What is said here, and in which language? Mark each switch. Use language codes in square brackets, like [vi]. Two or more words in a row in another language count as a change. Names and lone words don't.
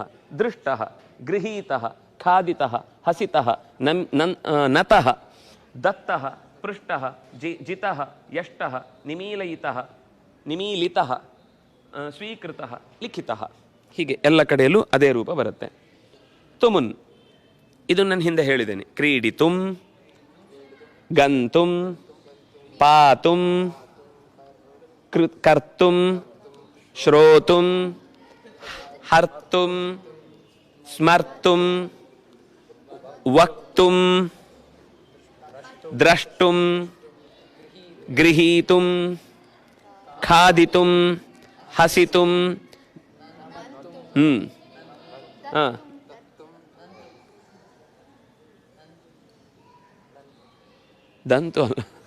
[sa] ದೃಷ್ಟಃ, ಗೃಹೀತಃ, ಖಾದಿತಃ, ಹಸಿತಃ, ನತಃ, ದತ್ತಃ, ಪೃಷ್ಟಃ, ಜಿತಃ, ಯಷ್ಟಃ, ನಿಮೀಲಿತಃ, ಸ್ವೀಕೃತಃ, ಲಿಖಿತಃ. [kn] ಹೀಗೆ ಎಲ್ಲ ಕಡೆಯಲ್ಲೂ ಅದೇ ರೂಪ ಬರುತ್ತೆ. ತುಮುನ್ ಇದು ನಾನು ಹಿಂದೆ ಹೇಳಿದ್ದೇನೆ. [sa] ಕ್ರೀಡಿತುಂ, ಗಂತುಂ, ಪಾತುಂ, ಕರ್ತುಂ, ಶ್ರೋತುಂ, ಹರ್ತುಂ, ಸ್ಮರ್ತುಂ, ವಕ್ತುಂ, ದ್ರಷ್ಟುಂ, ಗೃಹೀತುಂ, ಖಾದಿತುಂ, ಹಸಿತುಂ, ದಂತು ಅಲ್ಲ,